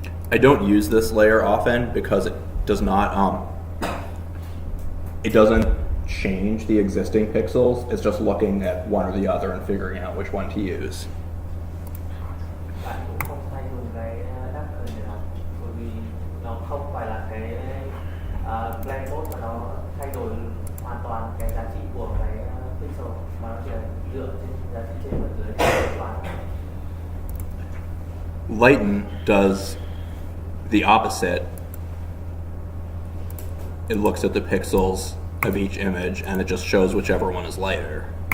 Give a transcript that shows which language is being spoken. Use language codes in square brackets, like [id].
[en] I don't use this layer often because it does not it doesn't change the existing pixels. It's just looking at one or the other and figuring out which one to use. [vi] Bạn cũng không hay dùng cái darken này đâu, bởi vì nó không phải là cái blend mode mà nó thay đổi hoàn toàn cái giá trị của cái pixel, mà nó chỉ là dựa trên giá trị trên và dưới để toán. [en] Lighten does the opposite. It looks at the pixels of each image and it just shows whichever one is lighter.